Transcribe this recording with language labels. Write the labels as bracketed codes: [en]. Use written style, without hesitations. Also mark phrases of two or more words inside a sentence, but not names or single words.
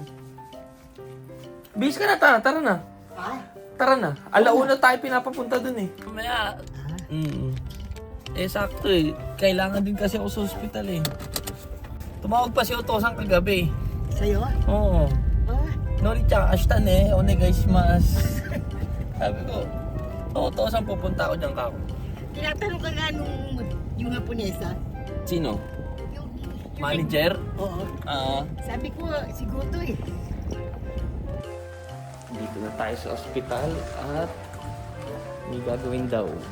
[tl] Bis ka na, tara na. Ha? Tara na. Alauna tayo pinapapunta dun eh. Mamaya. Sakto eh. Kailangan din kasi ako sa hospital eh. Tumawag pa si Otosang kagabi. Sa'yo? Oo. Ah? [ja] のりちゃん、明日ね、お願いします. [tl] Sabi ko, So, Otosang pupunta ako dyan kako. Tinatanong ka nga nung yung Haponesa. Sino? Yung, Manager? Oo. Sabi ko, si Goto eh. Dito na tayo sa ospital at may gagawin daw.